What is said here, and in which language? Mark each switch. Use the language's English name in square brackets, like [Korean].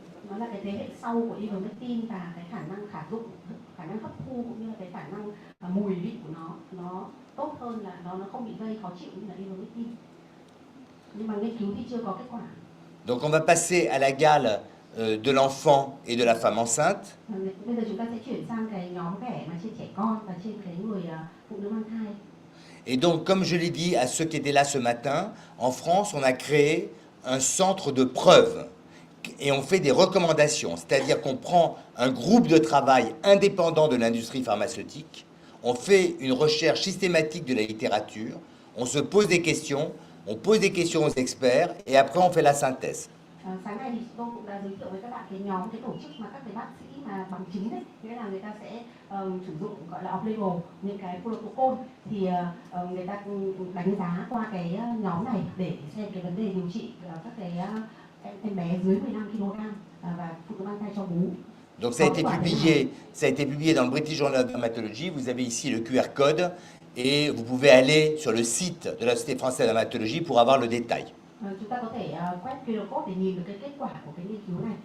[Vietnamese] Nó là cái thế hệ sau của ivermectin và cái khả năng khả năng hấp thu cũng như là cái khả năng mùi vị của nó tốt hơn, là nó không bị gây khó chịu như là ivermectin. Nhưng mà nghiên cứu thì chưa có kết quả. [French] Donc on va passer à la gale de l'enfant et de la femme enceinte. [Vietnamese] Bây giờ chúng ta sẽ chuyển sang cái nhóm ghẻ mà trên trẻ con và trên cái người phụ nữ mang thai. [French] Et donc, comme je l'ai dit à ceux qui étaient là ce matin, en France, on a créé un centre de preuves et on fait des recommandations, c'est-à-dire qu'on prend un groupe de travail indépendant de l'industrie pharmaceutique, on fait une recherche systématique de la littérature, on se pose des questions, on pose des questions aux experts et après on fait la synthèse. [Vietnamese] Sáng nay thì tôi cũng đã giới thiệu với các bạn cái nhóm, cái tổ chức mà các cái bác sĩ mà bằng chứng đấy, nghĩa là người ta sẽ sử dụng gọi là off-label những cái protocol, thì người ta đánh giá qua cái nhóm này để xem cái vấn đề điều trị các cái em bé dưới 15 kg và phụ nữ mang thai cho bú. [French] Donc ça a été publié dans le British Journal of Dermatology. Vous avez ici le QR code et vous pouvez aller sur le site de la Société française de dermatologie pour avoir le détail. [Vietnamese] Chúng ta có thể quét QR code để nhìn được cái kết quả của cái nghiên cứu này.